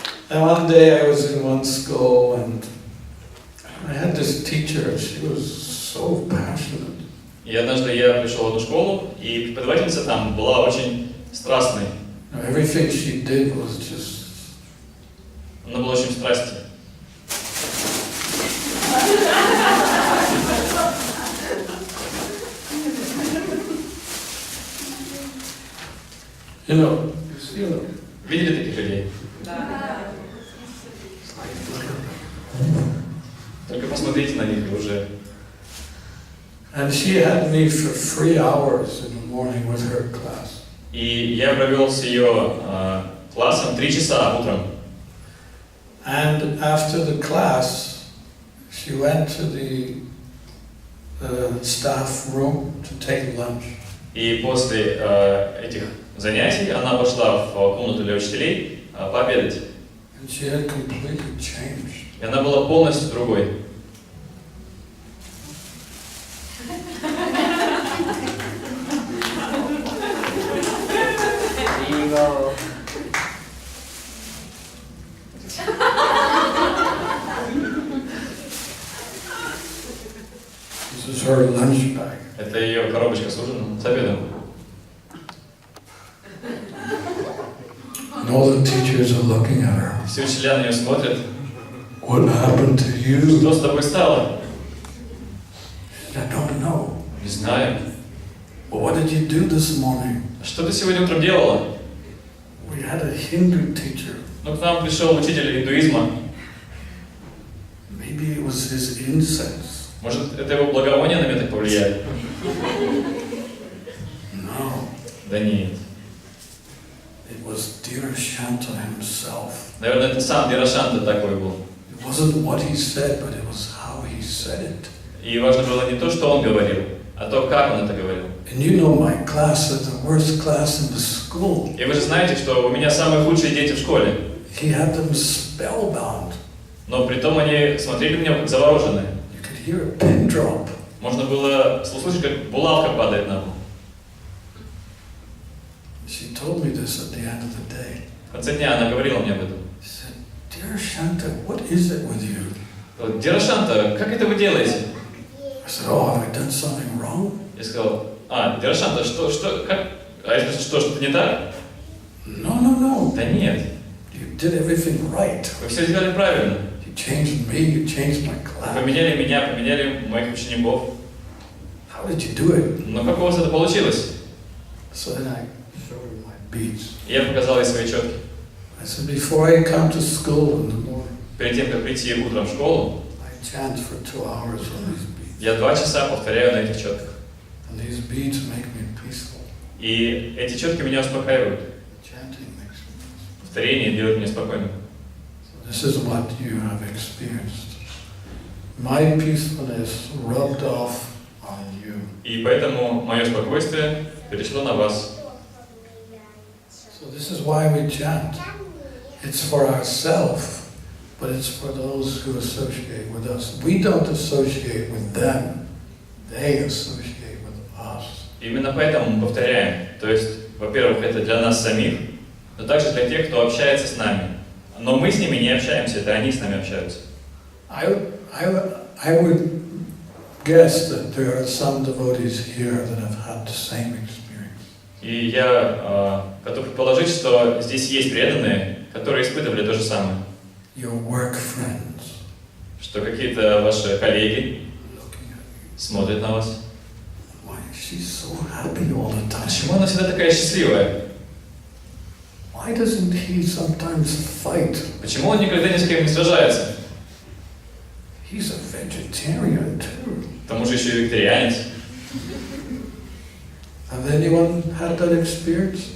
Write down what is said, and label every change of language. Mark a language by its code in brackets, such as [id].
[en] And one day I was in one school and I had this teacher, she was so passionate. [ru] И однажды я пришел в одну школу, и преподавательница там была очень страстной. [en] Everything she did was just... [ru] Она была очень страстной. [en] You know. [ru] Видели таких людей? Только посмотрите на них и уже. [en] And she had me for 3 hours in the morning with her class. [ru] И я провел с ее классом 3 часа утром. [en] And after the class, she went to the staff room to take lunch. [ru] И после этих занятий она пошла в комнату для учителей пообедать. [en] And she had completely changed. [ru] И она была полностью другой. [en] This is her lunch bag. [ru] Это ее коробочка с ужином, с обедом. [en] And all the teachers are looking at her. [ru] Все учителя на нее смотрят. [en] What happened to you? [ru] Что с тобой стало? [en] I don't know. [ru] Не знаю. [en] Well, what did you do this morning? [ru] Что ты сегодня утром делала? [en] We had a Hindu teacher. [ru] Ну, к нам пришел учитель индуизма. [en] Maybe it was his incense. [ru] Может, это его благовоние на меня так повлияет? [en] No. [ru] Да нет. [en] It was Dhirashanta himself. [ru] Наверное, это сам Дхирашанта такой был. [en] It wasn't what he said, but it was how he said it. [ru] И важно было не то, что он говорил, а то, как он это говорил. [en] And you know my class is the worst class in the school. [ru] И вы же знаете, что у меня самые худшие дети в школе. [en] He had them spellbound. [ru] Но при том они смотрели на меня как завороженные. [en] You could hear a pin drop. [ru] Можно было слушать, как булавка падает на пол. [en] She told me this at the end of the day. [ru] В конце дня она говорила мне об этом. [en] She said, Dhirashanta, what is it with you? [ru] Дхирашанта, как это вы делаете? [en] I said, oh, have I done something wrong? [ru] Я сказал, Дхирашанта, как? А я спросил, что-то не так? [en] No. [ru] Да нет, [en] You did everything right. [ru] вы все сделали правильно. [en] You changed me, you changed my class. [ru] Поменяли меня, поменяли моих учеников. [en] How did you do it? [ru] Но как у вас это получилось? [en] So then I showed her my beads. [ru] И я показал ей свои четки. [en] I said, before I come to school in the morning, [ru] Перед тем, как прийти утром в школу, [en] I chant for 2 hours on these beads. [ru] я 2 часа повторяю на этих четках. [en] And these beads make me peaceful. [ru] И эти четки меня успокаивают. [en] Chanting makes me peaceful. [ru] Повторение делает меня спокойным. [en] So this is what you have experienced. My peacefulness rubbed off on you. [ru] И поэтому мое спокойствие перешло на вас. [en] So this is why we chant. It's for ourselves, but it's for those who associate with us. We don't associate with them. They associate with us. [ru] Именно поэтому мы повторяем. То есть, во-первых, это для нас самих, но также для тех, кто общается с нами. Но мы с ними не общаемся, это они с нами общаются. [en] I would guess that there are some devotees here that have had the same experience. [ru] И я готов предположить, что здесь есть преданные, которые испытывали то же самое. [en] Your work friends [ru] Что какие-то ваши коллеги [en] looking at you. [ru] смотрят на вас. [en] Why is she so happy all the time? [ru] Почему она всегда такая счастливая? [en] Why doesn't he sometimes fight? [ru] Почему он никогда ни с кем не сражается? [en] He's a vegetarian too. [ru] К тому же еще и вегетарианец. [en] Have anyone had that experience?